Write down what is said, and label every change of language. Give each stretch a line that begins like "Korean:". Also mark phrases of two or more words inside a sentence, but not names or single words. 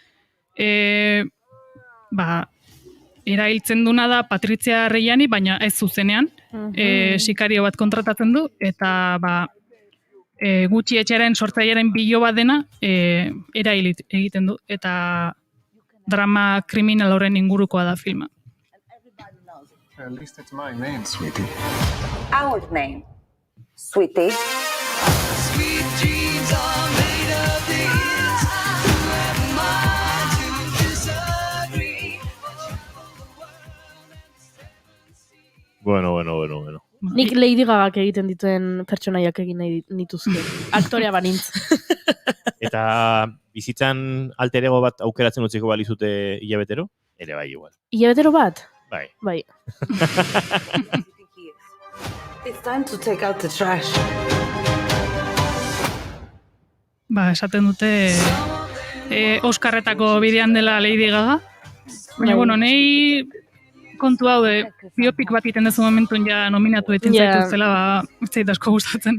Basque: Erailtzen duna da Patrizia Reggiani, baina ez zuzenean, sikario bat kontratatzen du, eta Gucci etxearen sortzailearen bilo bat dena erail egiten du, eta drama kriminal horren ingurukoa da filma.
English: At least it's my name, sweetie. Our name, sweetie. Sweet dreams are made of these. Who am I to disagree?
Basque: Bueno. Nik Lady Gagak egiten dituen pertsonaiak egin nahi nituzke. Aktorea banintz. Eta bizitzan alter ego bat aukeratzen utziko balizute hilabetero? Ere bai, igual. Hilabetero bat? Bai.
English: It's time to take out the trash.
Basque: Esaten dute Oscarretako bidean dela Lady Gaga. Baina, bueno, nahi kontu hau, biopik bat iten dezu momentun ja nominatu eten zaituztela, ez zait asko gustatzen.